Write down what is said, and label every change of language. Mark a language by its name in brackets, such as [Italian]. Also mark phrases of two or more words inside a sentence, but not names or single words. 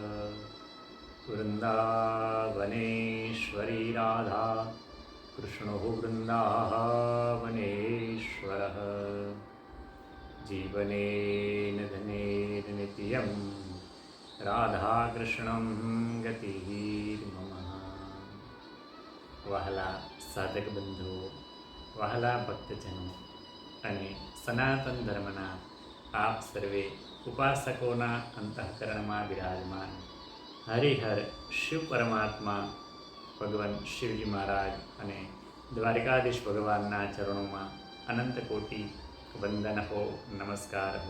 [Sanskrit] वृन्दावनेश्वरी राधा कृष्णो वृन्दावनेश्वरः। जीवनेन धनेन नित्यं राधाकृष्णं गतिर्मम। [Gujarati] વહાલા સાધક બંધુઓ, વહાલા ભક્તજનો અને સનાતન ધર્મના આપ સર્વે ઉપાસકોના અંતઃકરણમાં બિરાજમાન હરિહર શિવ પરમાત્મા ભગવાન શિવજી મહારાજ અને દ્વારિકાધીશ ભગવાનના ચરણોમાં અનંત કોટી વંદન હો, નમસ્કાર હો.